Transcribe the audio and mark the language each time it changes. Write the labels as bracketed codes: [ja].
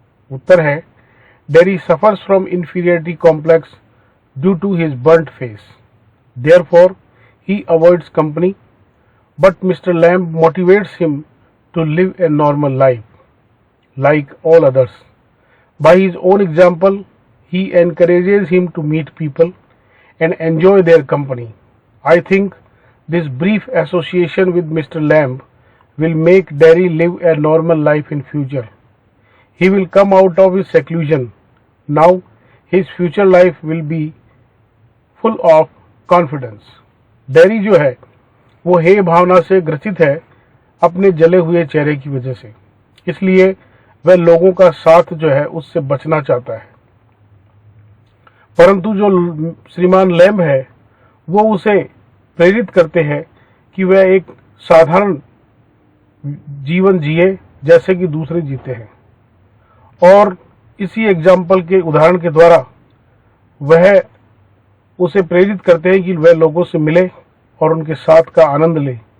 [hi] उत्तर है, [en] Derry suffers from inferiority complex due to his burnt face, therefore he avoids company, but mister Lamb motivates him to live a normal life like all others. By his own example, he encourages him to meet people and enjoy their company. I think this brief association with Mr. Lamb will make Derry live a normal life in future. He will come out of his seclusion. Now his future life will be full of confidence. [hi] Derry जो है वो हे भावना से ग्रसित है अपने जले हुए चेहरे की वजह से, इसलिए वह लोगों का साथ जो है उससे बचना चाहता है। परंतु जो श्रीमान लैम्ब है वो उसे प्रेरित करते हैं कि वह एक साधारण जीवन जिए जैसे कि दूसरे जीते हैं, और इसी एग्जाम्पल के उदाहरण के द्वारा वह उसे प्रेरित करते हैं कि वह लोगों से मिले और उनके साथ का आनंद ले।